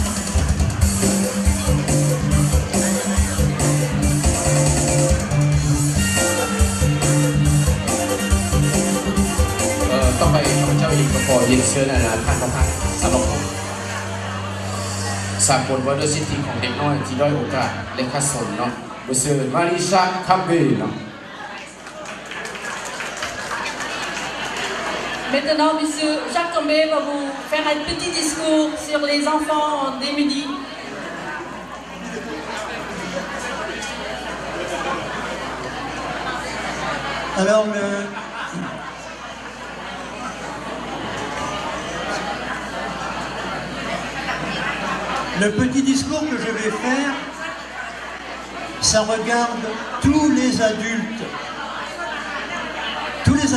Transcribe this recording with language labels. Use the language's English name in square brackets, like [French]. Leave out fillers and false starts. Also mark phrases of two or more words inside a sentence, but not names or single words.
[Northeastern Thai] ๆต้องไปข้าพเจ้าอีกขอยินเชิญท่านประธานสมาคมสากลว่าด้วยสิทธิของเด็กน้อยที่ด้อยโอกาสและขัดสนเนาะ Monsieur Marie Jacques Campbell. [French] Maintenant, Monsieur Jacques Campbell va vous faire un petit discours sur les enfants démunis. Alors, le petit discours que je vais faire, ça regarde tous les adultes